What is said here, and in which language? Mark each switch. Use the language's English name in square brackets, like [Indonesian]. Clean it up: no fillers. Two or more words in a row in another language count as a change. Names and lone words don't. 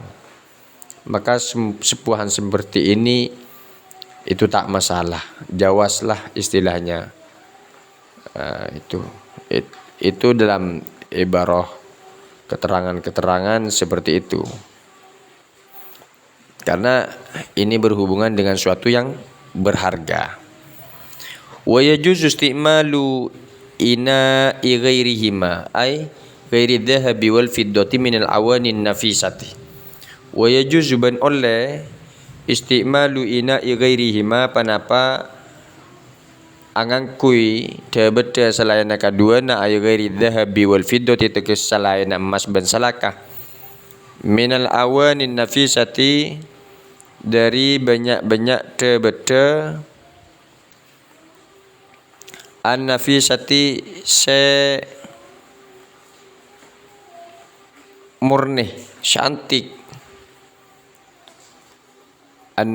[Indonesian] Maka sepuhan seperti ini itu tak masalah, jawazlah istilahnya. Itu dalam ibarah keterangan-keterangan seperti itu. Karena ini berhubungan dengan suatu yang berharga. [Arabic] ويجوز استعمال إناء غيرهما أي غير الذهب والفضة من الأواني النفيسة. ويجوز [Madurese] ban oleh [Arabic] استعمال إناء غيرهما [Madurese] panapa angangkui tebeta selain kedua na [Arabic] أي غير الذهب والفضة [Madurese] tekes selain emas ban salakah [Arabic] من الأواني النفيسة [Madurese] dari banyak-banyak tebeta [Arabic] النفيسة [Madurese] se murni cantik an